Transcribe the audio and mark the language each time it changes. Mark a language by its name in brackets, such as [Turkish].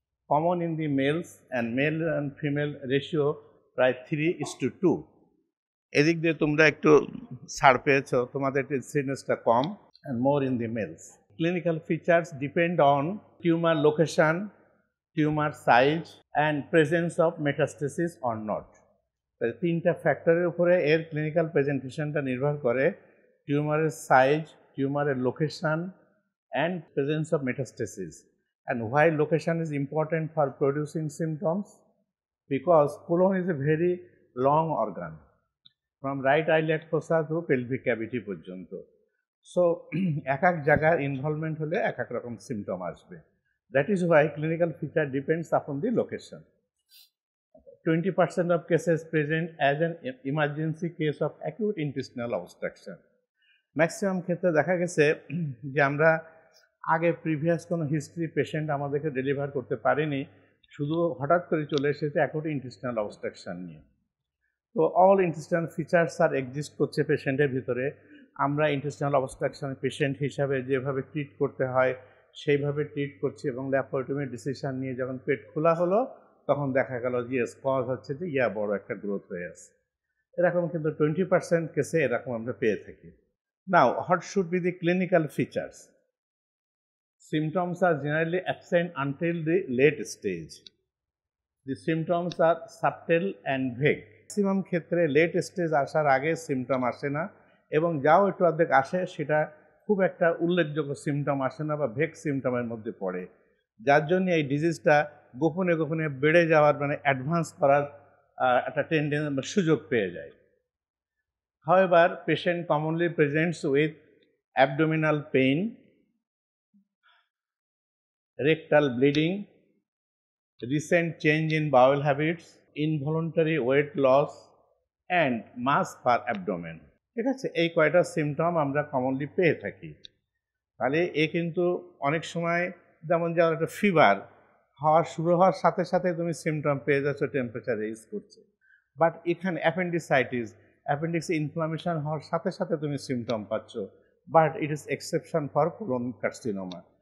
[English] common in the males and male and female ratio প্রায় 3:2। [Bangla] এদিক দিয়ে তোমরা একটু ছাড় পেয়েছো, তোমাদের ইনসিডেন্সটা কম [English] and more in the males. Clinical features depend on tumor location, tumor size and presence of metastasis or not. [Bangla] তিনটা ফ্যাক্টরের উপরে এর ক্লিনিক্যাল প্রেজেন্টেশনটা নির্ভর করে, টিউমারের সাইজ, টিউমারের location [English] and presence of metastasis. And why location is important for producing symptoms? Because colon is a very long organ from right eyelid fossa to pelvic cavity পর্যন্ত। [Bangla] So এক এক জায়গার ইনভলভমেন্ট হলে এক এক রকম সিমটম আসবে। [English] That is why clinical feature depends upon the location. 20% of cases present as an emergency case of acute intestinal obstruction. [Bangla] Maximum ক্ষেত্রে দেখা গেছে যে আমরা আগে প্রিভিয়াস কোনো হিস্ট্রি পেশেন্ট আমাদেরকে ডেলিভার করতে পারেনি, শুধু হঠাৎ করে চলে এসেছে অ্যাকুট ইন্টেস্টিনাল অবস্ট্রাকশন নিয়ে। তো অল ইন্টেস্টিনাল ফিচার্স আর এক্সিস্ট করছে পেশেন্টের ভিতরে। আমরা ইন্টেস্টিনাল অবস্ট্রাকশন পেশেন্ট হিসাবে যেভাবে ট্রিট করতে হয় সেইভাবে ট্রিট করছি, এবং ল্যাপারোটমির ডিসিশন নিয়ে যখন পেট খোলা হলো তখন দেখা গেল যে কজ হচ্ছে যে বড় একটা গ্রোথ হয়ে আছে। এরকম কিন্তু 20% কেসে এরকম আমরা পেয়ে থাকি। [English] Now what should be the clinical features? Symptoms are generally absent until the late stage. The symptoms are subtle and vague. [Bangla] Maximum ক্ষেত্রে লেট স্টেজ আসার আগে সিমটম আসে না, এবং যাও একটু অর্ধেক আসে সেটা খুব একটা উল্লেখযোগ্য সিমটম আসে না বা ভেগ সিমটমের মধ্যে পড়ে, যার জন্য এই ডিজিজটা গোপনে গোপনে বেড়ে যাওয়ার মানে অ্যাডভান্স করার একটা টেন্ডেন্সি বা সুযোগ পেয়ে যায়। [English] However, patient commonly presents with abdominal pain, rectal bleeding, recent change in bowel habits, involuntary weight loss and mass per abdomen. [Bangla] ঠিক আছে, এই কয়টা সিমটম আমরা কমনলি পেয়ে থাকি। তাহলে কিন্তু অনেক সময় যেমন যাওয়ার একটা ফিভার শুরু হওয়ার সাথে সাথে তুমি সিমটম পেয়ে যাচ্ছ, টেম্পারেচার রেইজ করছে, বাট এখানে অ্যাপেন্ডিক্স ইনফ্লামেশন হওয়ার সাথে সাথে তুমি সিমটম পাচ্ছ, [English] But it is exception for colon carcinoma.